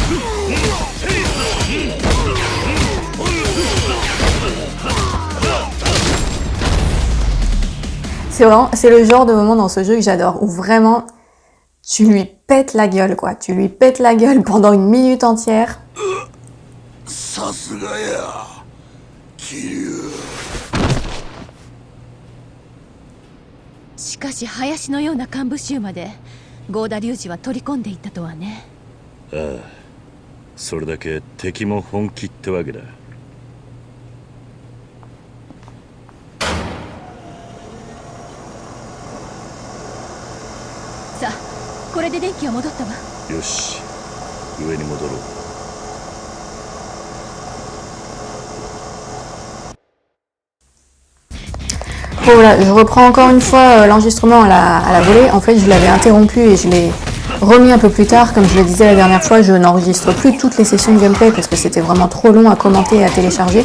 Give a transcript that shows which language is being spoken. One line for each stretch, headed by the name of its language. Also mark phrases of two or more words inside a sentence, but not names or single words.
French: C'est le genre de moment dans ce jeu que j'adore, où vraiment tu lui pètes la gueule, quoi. Tu lui pètes la gueule pendant une minute entière.
Japanese: さすがや桐生。しかし林のような幹部衆まで郷田隆二は取り込んでいったとはね。ああ、それだけ敵も本気ってわけだ。さあ、これで電気は戻ったわ。よし、上に戻ろう。
French: Bon, voilà, je reprends encore une fois l'enregistrement à la volée. En fait, je l'avais interrompu et je l'ai remis un peu plus tard. Comme je le disais la dernière fois, je n'enregistre plus toutes les sessions de gameplay parce que c'était vraiment trop long à commenter et à télécharger.